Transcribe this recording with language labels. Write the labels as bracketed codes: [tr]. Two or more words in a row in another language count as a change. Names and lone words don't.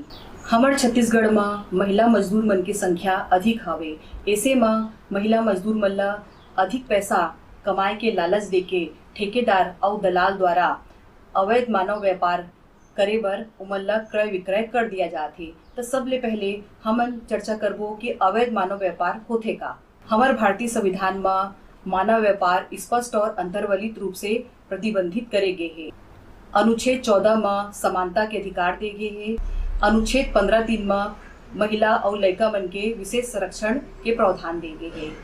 [hne] हमार छत्तीसगढ़ में महिला मजदूर मन की संख्या अधिक हवे, ऐसे में महिला मजदूर मन ला अधिक पैसा कमाए के लालच देके ठेकेदार और दलाल द्वारा अवैध मानव व्यापार करे बर उमन ला क्रय विक्रय कर दिया जाते। तो सबले पहले हमन चर्चा करबो कि अवैध मानव व्यापार होथे का। हमार भारतीय संविधान में मानव व्यापार स्पष्ट और अंतर्वलित रूप से प्रतिबंधित करे गए है। अनुच्छेद 14 में समानता के अधिकार दे गए है। अनुच्छेद 15(3) में महिला और लड़का मन के विशेष संरक्षण के प्रावधान दे गए है।